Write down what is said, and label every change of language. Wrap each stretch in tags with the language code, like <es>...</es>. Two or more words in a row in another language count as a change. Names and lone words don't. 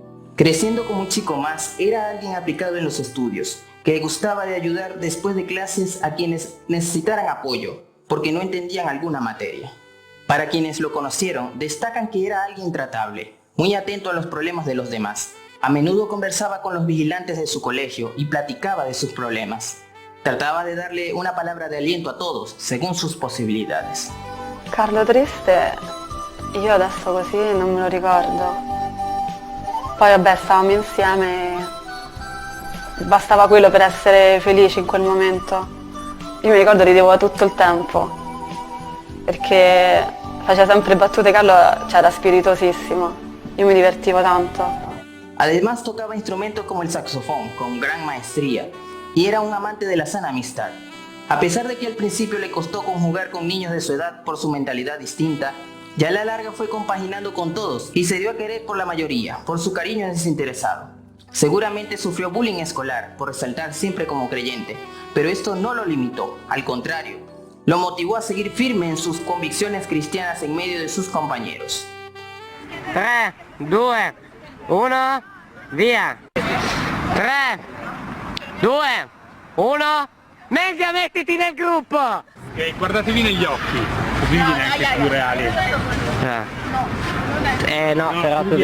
<es>Creciendo como un chico más, era alguien aplicado en los estudios, que gustaba de ayudar después de clases a quienes necesitaran apoyo, porque no entendían alguna materia. Para quienes lo conocieron, destacan que era alguien tratable, muy atento a los problemas de los demás. A menudo conversaba con los vigilantes de su colegio y platicaba de sus problemas. Trataba de darle una palabra de aliento a todos, según sus posibilidades.</es> <it>Carlo triste, io adesso così non me lo ricordo. Poi vabbè, stavamo insieme, bastava quello per essere felici in quel momento. Io mi ricordo ridevo tutto il tempo, perché faceva sempre battute, Carlo era spiritosissimo, io mi divertivo tanto.</it> <es>Además tocaba instrumentos como el saxofón con gran maestría y era un amante de la sana amistad. A pesar de que al principio le costó conjugar con niños de su edad por su mentalidad distinta, ya a la larga fue compaginando con todos y se dio a querer por la mayoría, por su cariño desinteresado. Seguramente sufrió bullying escolar por resaltar siempre como creyente, pero esto no lo limitó, al contrario, lo motivó a seguir firme en sus convicciones cristianas en medio de sus compañeros.</es> <it>3, 2, 1, via! 3, 2, 1, Meglio mettiti nel gruppo! Ok, guardatevi negli occhi, così viene anche più reale. No, però tu tu</it>